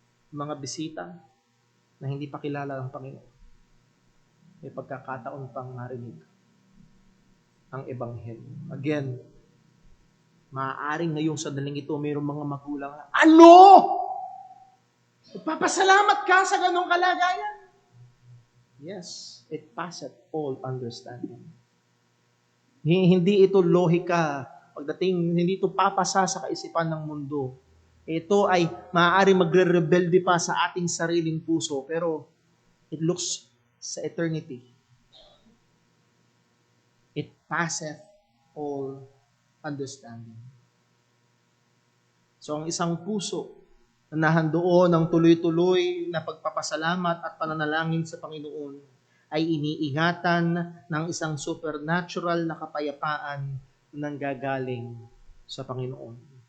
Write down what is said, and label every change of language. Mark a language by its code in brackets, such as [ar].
[tl] Mga bisita na hindi pa kilala ng Panginoon, may pagkakataon pang marinig ang Ebanghelyo. Again, maaaring ngayong sandaling ito, mayroong mga magulang, ano? Papasalamat ka sa ganong kalagayan? [en] Yes, it passeth all understanding. [tl] Hindi ito lohika. Pagdating, hindi ito papasa sa kaisipan ng mundo. Ito ay maaari magre-rebelde pa sa ating sariling puso, pero [en] it looks [tl] sa eternity. [en] It passeth all understanding. [tl] So ang isang puso na nahandoon ng tuloy-tuloy na pagpapasalamat at pananalangin sa Panginoon ay iniingatan ng isang supernatural na kapayapaan na nanggagaling sa Panginoon.